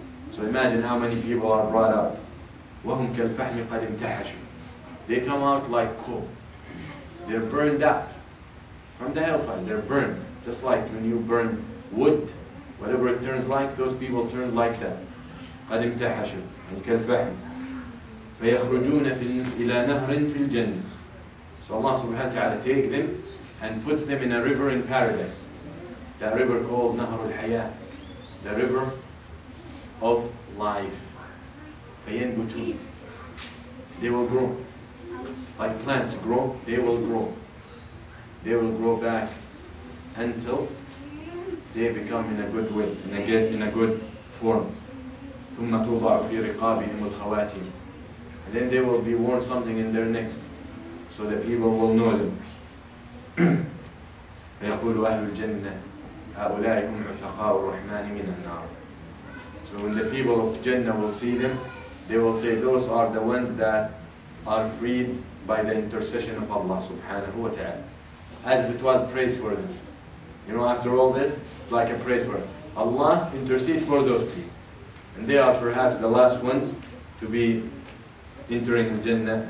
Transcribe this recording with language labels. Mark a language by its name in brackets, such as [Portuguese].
[English] So imagine how many people are brought out. [Arabic] وَهُمْ كَالْفَحْمِ قَدْ امْتَحَشُوا. [English] They come out like coal. They're burned out from the hellfire. They're burned. Just like when you burn wood Whatever it turns like, those people turn like that. [Arabic] قد امتحشوا يعني كالفحم فيخرجون إلى نهر في الجنة. [English] So Allah subhanahu wa ta'ala takes them and puts them in a river in paradise. That river called Nahr al-Hayah, the river of life. [Arabic] فينبتون. [English] They will grow. Like plants grow, they will grow. They will grow back until they become in a good way, in a good form. [Arabic] ثم توضع في رقابهم الخواتيم. [English] And then they will be worn something in their necks, so that people will know them. [Arabic] فيقول أهل الجنة هؤلاء هم عتقاء الرحمن من النار. [English] So when the people of Jannah will see them, they will say, those are the ones that are freed by the intercession of Allah subhanahu wa ta'ala. As if it was praise for them. You know, after all this, it's like a praise for them. Allah intercede for those people. And they are perhaps the last ones to be entering Jannah.